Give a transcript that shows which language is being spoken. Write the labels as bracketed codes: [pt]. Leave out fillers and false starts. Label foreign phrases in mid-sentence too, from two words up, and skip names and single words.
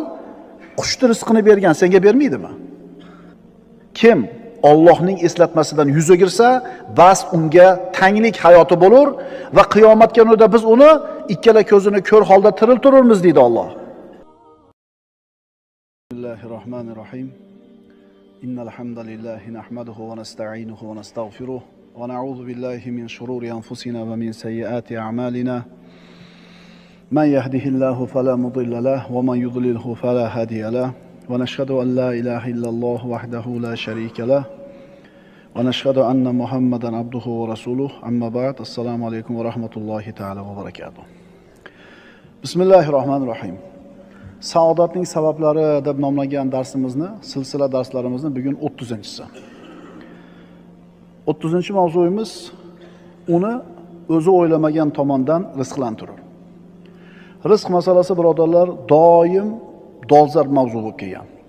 [uz] Qushni rizqini bergan senga bermaydimi? Kim Allohning eslatmasidan yuz o'girsa, bas unga tanglik hayoti bo'lar va qiyomatga kunida biz uni ikkala ko'zini ko'r holda tiriltiramiz deydi Alloh. [ar] Bismillahirrohmanirrohim. إن الحمد لله نحمده ونستعينه ونستغفره ونعوذ بالله من شرور أنفسنا ومن سيئات أعمالنا. من يهده الله فلا مضل له ومن يضلل فلا هادي له. ونشهد أن لا إله إلا الله وحده لا شريك له ونشهد أن محمدا عبده ورسوله أما بعد السلام عليكم ورحمة الله تعالى وبركاته بسم الله الرحمن الرحيم [uz] Saodatning sabablari deb nomlangan darsimizni, silsila darslarimizni bugun 30-si. 30-mavzuyimiz uni o'zi o'ylamagan tomondan rizqlantirur. Rizq masalasi birodarlar doim dolzarb mavzu bo'lib kelgan.